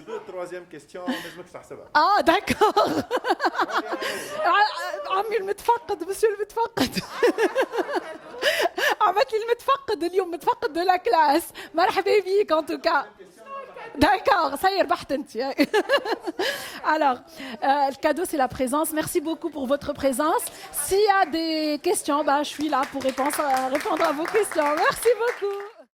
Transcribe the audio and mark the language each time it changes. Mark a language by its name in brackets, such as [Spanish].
[French] troisième question [Arabic] لازمك تحسبها. داكور. عمي المتفقد مسيو المتفقد. عملت لي المتفقد اليوم متفقد دو لا كلاس. مرحبا بيك [French] en tout cas. D'accord, ça y est, [Arabic] ربحت انت. [French] Alors, le cadeau c'est la présence. Merci beaucoup pour votre présence. S'il y a des questions, je suis là pour répondre à vos questions. Merci beaucoup.